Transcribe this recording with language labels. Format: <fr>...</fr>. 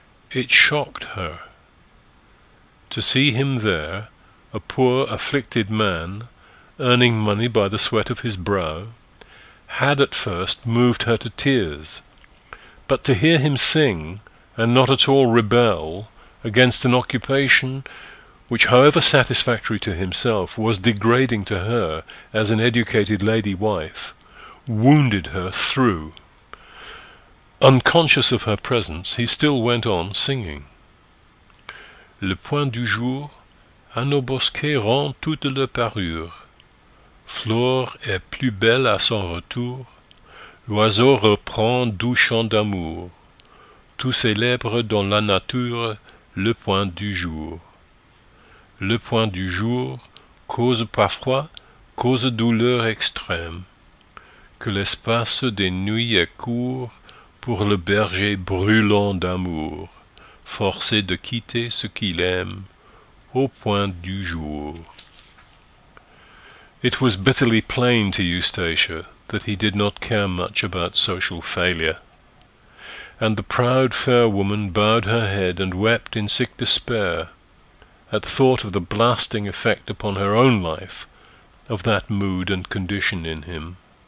<en>It shocked her. To see him there, a poor afflicted man, earning money by the sweat of his brow, had at first moved her to tears, but to hear him sing, and not at all rebel, against an occupation which, however satisfactory to himself, was degrading to her as an educated lady-wife, wounded her through. Unconscious of her presence, he still went on singing.</en> <fr>Le point du jour à nos bosquets rend toute leur parure. Flore est plus belle à son retour. L'oiseau reprend doux chant d'amour. Tout célèbre dans la nature le point du jour. Le point du jour cause parfois, cause douleur extrême. Que l'espace des nuits est court pour le berger brûlant d'amour, forcé de quitter ce qu'il aime, au point du jour.</fr> <en>It was bitterly plain to Eustacia that he did not care much about social failure, and the proud fair woman bowed her head and wept in sick despair at thought of the blasting effect upon her own life of that mood and condition in him.</en>